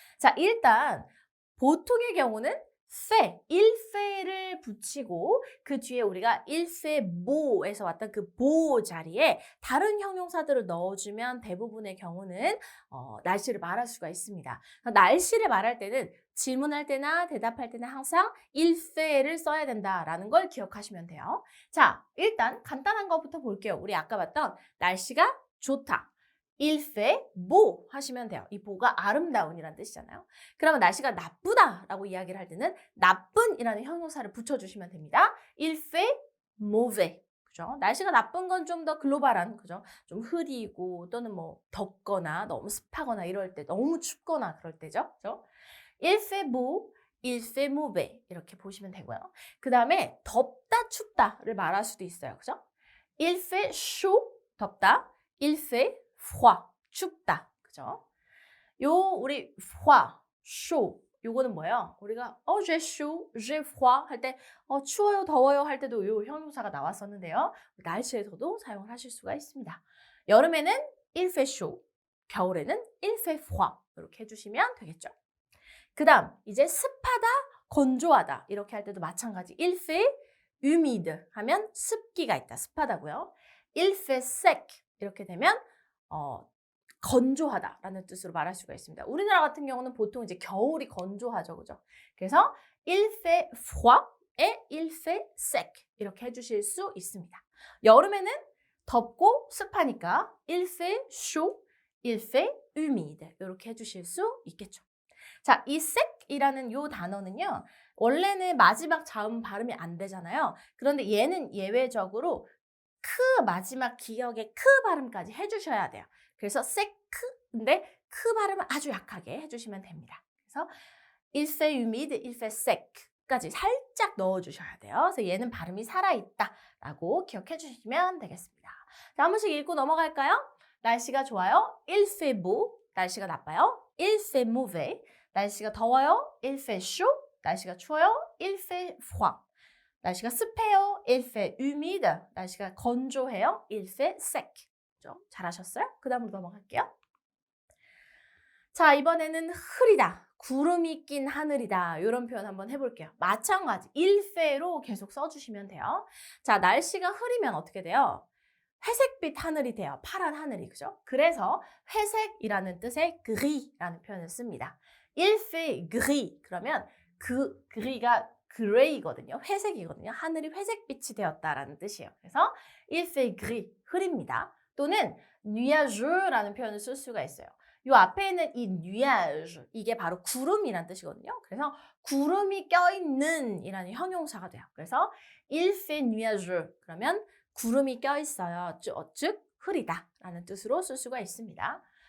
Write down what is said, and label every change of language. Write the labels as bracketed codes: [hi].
[ko] 자, 일단 보통의 경우는 fait, il fait를 붙이고 그 뒤에 우리가 il fait beau에서 왔던 그 beau 자리에 다른 형용사들을 넣어주면 대부분의 경우는 날씨를 말할 수가 있습니다. 날씨를 말할 때는 질문할 때나 대답할 때는 항상 il fait를 써야 된다라는 걸 기억하시면 돼요. 자, 일단 간단한 것부터 볼게요. 우리 아까 봤던 날씨가 좋다. [fr] Il fait beau 하시면 돼요. [ko] 이 beau가 아름다운이라는 뜻이잖아요. 그러면 날씨가 나쁘다라고 이야기를 할 때는 나쁜이라는 형용사를 붙여주시면 됩니다. [fr] Il fait mauvais. 그죠? [ko] 날씨가 나쁜 건 좀 더 글로벌한, 그죠? 좀 흐리고 또는 뭐 덥거나 너무 습하거나 이럴 때, 너무 춥거나 그럴 때죠. 그죠? [fr] Il fait beau, il fait mauvais 이렇게 보시면 되고요. [ko] 그 다음에 덥다, 춥다를 말할 수도 있어요. 그죠? [fr] Il fait chaud, 덥다. Il fait froid, 춥다. [ko] 그죠? 요 우리 froid, chaud 요거는 뭐예요? 우리가 j'ai chaud, j'ai froid 할 때 추워요, 더워요 할 때도 요 형용사가 나왔었는데요. 날씨에서도 사용을 하실 수가 있습니다. 여름에는 il fait chaud, 겨울에는 il fait froid 이렇게 해주시면 되겠죠. 그 다음 이제 습하다, 건조하다 이렇게 할 때도 마찬가지. il fait humide 하면 습기가 있다, 습하다고요. il fait sec 이렇게 되면 건조하다라는 뜻으로 말할 수가 있습니다. 우리나라 같은 경우는 보통 이제 겨울이 건조하죠, 그죠? [fr] 그래서 il fait froid et il fait sec 이렇게 해주실 수 있습니다. [ko] 여름에는 덥고 습하니까 [fr] il fait chaud, il fait humide [ko] 이렇게 해주실 수 있겠죠. 자, 이 sec이라는 요 단어는요, 원래는 마지막 자음 발음이 안 되잖아요. 그런데 얘는 예외적으로 크 마지막 기역의 크 발음까지 해주셔야 돼요. 그래서 sec인데 크 발음을 아주 약하게 해주시면 됩니다. [fr] 그래서 il fait humide, il fait sec까지 살짝 넣어주셔야 돼요. [ko] 그래서 얘는 발음이 살아있다라고 기억해 주시면 되겠습니다. 자, 한 번씩 읽고 넘어갈까요? 날씨가 좋아요. [fr] Il fait beau. [ko] 날씨가 나빠요. [fr] Il fait mauvais. 날씨가 더워요. Il fait chaud. 날씨가 추워요. Il fait froid. 날씨가 습해요. Il fait humide. 날씨가 건조해요. Il fait sec. 잘하셨어요? [ko] 그 다음으로 넘어갈게요. 자, 이번에는 흐리다. 구름이 낀 하늘이다. 이런 표현 한번 해볼게요. 마찬가지. il fait로 계속 써주시면 돼요. 자, 날씨가 흐리면 어떻게 돼요? 회색빛 하늘이 돼요. 파란 하늘이. 그죠? 그래서 회색이라는 뜻의 gris라는 표현을 씁니다. [fr] Il fait gris. [ko] 그러면 그 gris가 gray거든요. 회색이거든요. 하늘이 회색빛이 되었다라는 뜻이에요. 그래서 il fait gris, 흐립니다. 또는 nuageus라는 표현을 쓸 수가 있어요. 이 앞에 있는 이 nuage, 이게 바로 구름이라는 뜻이거든요. 그래서 구름이 껴있는 이라는 형용사가 돼요. 그래서 il fait nuageux, 그러면 구름이 껴있어요. 즉 흐리다 라는 뜻으로 쓸 수가 있습니다.